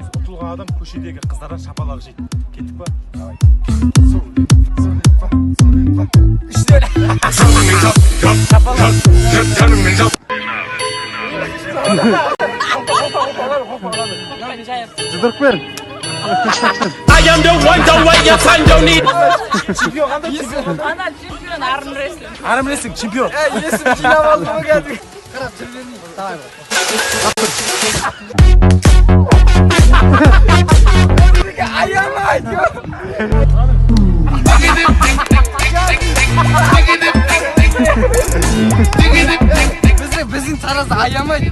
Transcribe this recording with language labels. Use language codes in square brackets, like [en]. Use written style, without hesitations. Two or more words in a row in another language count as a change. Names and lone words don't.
[kk] Ұтылған адам көшедегі қыздардан шапалақ жейді. Кеттік па? Давай. Жұдырық бер. [en] I am the one, don't wait your time, don't need. [kk] Чемпион қандай чемпион? Ана чемпион армрестлинг. Армрестлинг чемпион. Есім жинап алдым ғой кәдімгі. Қарап жүргенің. Давай. Аямайды. Біздің таразда аямайды.